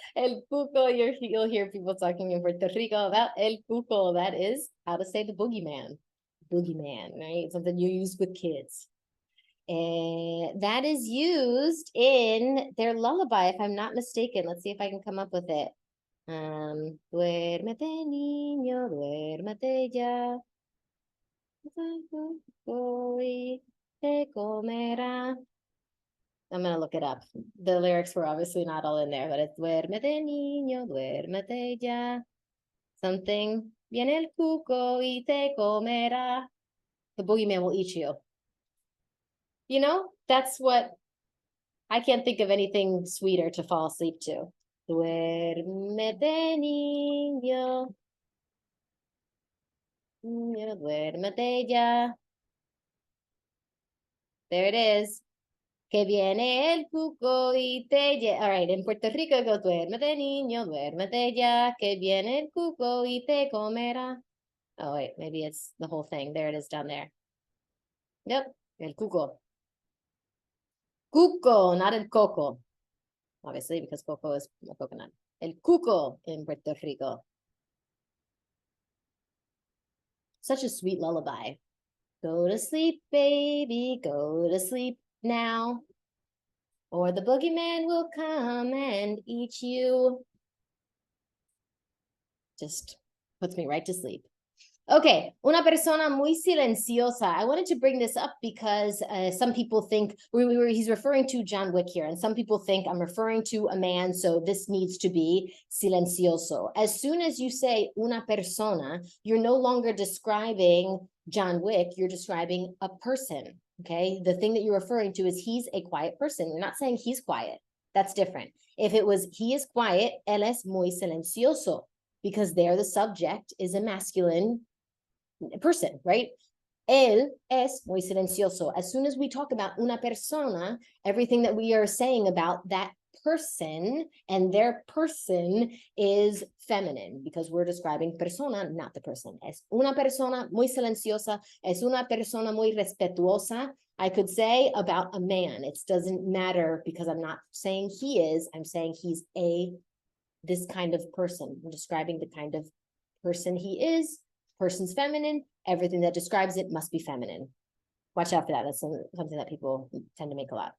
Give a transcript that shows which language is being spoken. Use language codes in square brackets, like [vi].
[en] El cuco, you'll hear people talking in Puerto Rico about el cuco. That is how to say the boogeyman. Boogeyman, right? Something you use with kids. And that is used in their lullaby, if I'm not mistaken. Let's see if I can come up with it. [es] Duérmete, niño, duérmete ya. Hoy te comerá. [en] I'm going to look it up. The lyrics were obviously not all in there, but it's [es] duérmete, niño, duérmete ya. [en] Something. [es] Viene el cuco y te comerá. [en] The boogeyman will eat you. You know, that's what, I can't think of anything sweeter to fall asleep to. [es] Duérmete, niño. Niño, duérmete ya. [en] There it is. [es] Que viene el cuco y te lleva. [en] All right, in Puerto Rico, go [es] duérmete, niño, duérmete ya, que viene el cuco y te comerá. [en] Oh, wait, maybe it's the whole thing. There it is down there. Yep, el cuco. Cuco, not el coco. Obviously, because coco is a coconut. El cuco in Puerto Rico. Such a sweet lullaby. Go to sleep, baby, go to sleep now, or the boogeyman will come and eat you. Just puts me right to sleep. [es] Okay, una persona muy silenciosa. [en] I wanted to bring this up because some people think he's referring to John Wick here, and some people think I'm referring to a man, so this needs to be silencioso. As soon as you say una persona, you're no longer describing John Wick, you're describing a person, okay? The thing that you're referring to is he's a quiet person. You're not saying he's quiet. That's different. If it was he is quiet, [es] él es muy silencioso, [en] because there the subject is a masculine person, right? [es] Él es muy silencioso. [en] As soon as we talk about una persona, everything that we are saying about that person and their person is feminine, because we're describing persona, not the person. [es] Es una persona muy silenciosa, es una persona muy respetuosa. [en] I could say about a man. It doesn't matter, because I'm not saying he is, I'm saying he's this kind of person. I'm describing the kind of person he is. Person's feminine. Everything that describes it must be feminine. Watch out for that. That's something that people tend to make a lot.